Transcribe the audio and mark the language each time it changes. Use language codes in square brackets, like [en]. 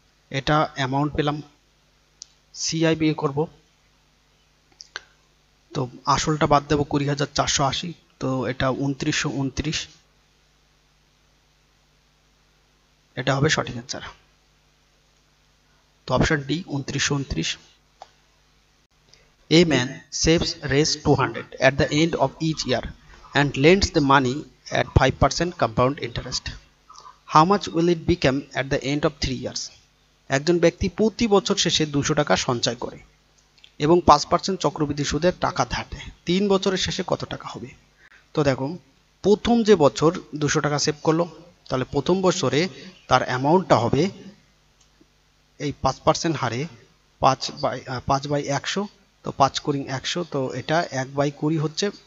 [bn] এটা অ্যামাউন্ট পেলাম। সিআই বিয়ে করব, তো আসলটা বাদ দেবো 20,480, তো এটা 2929, এটা হবে সঠিক অ্যান্সার। তো option D 2929। [en] A man saves raise 200 at the end of each year and lends the money at 5% compound interest. How much will it become at the end of 3 years? [bn] একজন ব্যক্তি প্রতি বছর শেষে 200 টাকা সঞ্চয় করে এবং 5% চক্রবৃদ্ধি সুদের টাকা ধার দেয়। 3 বছরের শেষে কত টাকা হবে? তো দেখো, প্রথম যে বছর 200 টাকা সেভ করলো, তাহলে প্রথম বছরে তার অ্যামাউন্টটা হবে এই 5% হারে 5/100, তো 5 করি 100, তো এটা 1/20 হচ্ছে।